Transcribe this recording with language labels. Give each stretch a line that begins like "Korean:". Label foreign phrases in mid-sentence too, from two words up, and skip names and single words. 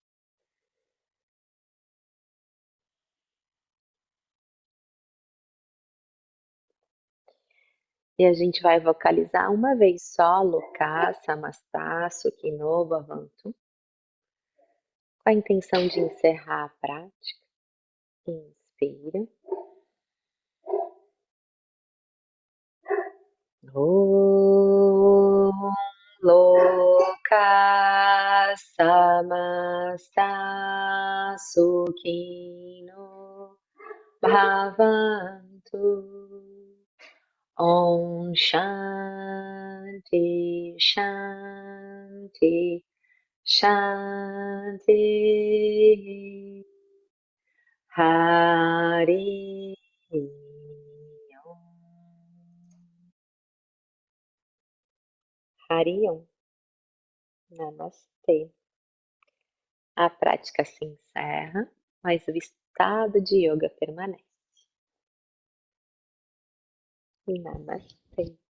Portuguese: E a gente vai vocalizar uma vez só,
Sanskrit: Loka, Samasta, Sukhino Bhavantu,
Portuguese: com a intenção de encerrar a prática. Inspira.
Sanskrit: Om Loka Samasta Sukhino Bhavantu. Om Shanti Shanti Shanti. Hari Om. Hari Om.
Portuguese: Namastê. A prática se encerra, mas o estado de yoga permanece. Namastê.